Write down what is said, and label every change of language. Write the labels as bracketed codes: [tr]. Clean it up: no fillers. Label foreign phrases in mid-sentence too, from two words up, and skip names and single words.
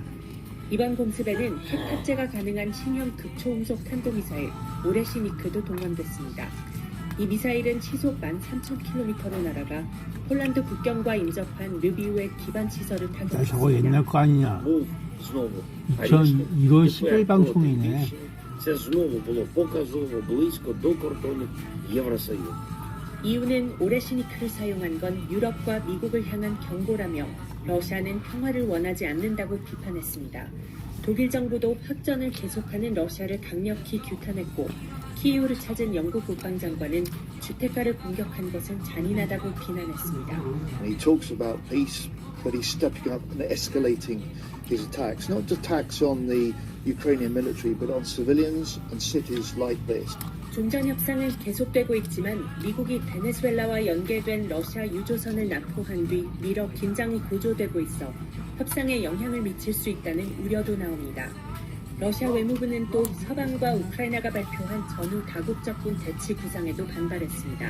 [ko] 이번 공습에는 핵 탑재가 가능한 신형 극초음속 탄도미사일 오레시니크도 동원됐습니다. 이 미사일은 시속 13,000km로 날아가 폴란드 국경과 인접한 르비우의 기반 시설을 타격했습니다. 저거 옛날 거 아니냐? 이거 11 방송이네. [uk] Це знову було показово близько до кордонів Євросоюзу. [ko] 이유는 오레시니크를 사용한 건 유럽과 미국을 향한 경고라며 러시아는 평화를 원하지 않는다고 비판했습니다. 독일 정부도 확전을 계속하는 러시아를 강력히 규탄했고 키이우를 찾은 영국 국방장관은 주택가를 공격한 것은 잔인하다고 비난했습니다. [en] He talks about peace, but he's stepping up and escalating his attacks, not just attacks on the Ukrainian military, but on civilians and cities like this. [ko] 종전 협상은 계속되고 있지만 미국이 베네수엘라와 연계된 러시아 유조선을 납포한 뒤 미러 긴장이 고조되고 있어 협상에 영향을 미칠 수 있다는 우려도 나옵니다. 러시아 외무부는 또 서방과 우크라이나가 발표한 전후 다국적군 대치 구상에도 반발했습니다.